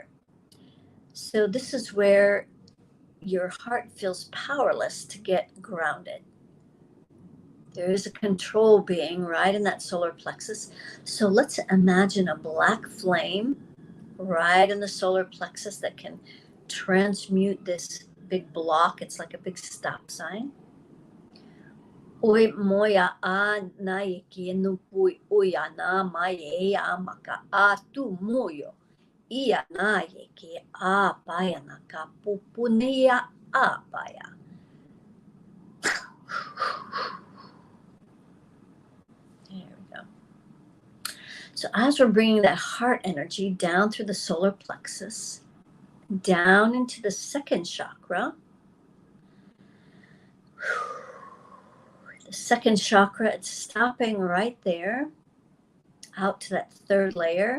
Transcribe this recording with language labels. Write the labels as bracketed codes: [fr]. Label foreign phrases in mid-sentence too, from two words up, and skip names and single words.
[en] So this is where your heart feels powerless to get grounded. There is a control being right in that solar plexus. So let's imagine a black flame right in the solar plexus that can transmute this big block. It's like a big stop sign. Oi moya a naiki nupui uya na maye amaka atu moyo. Ia naiki a baya naka pupunia a baya. There we go. So as we're bringing that heart energy down through the solar plexus, down into the second chakra. The second chakra, it's stopping right there, out to that third layer.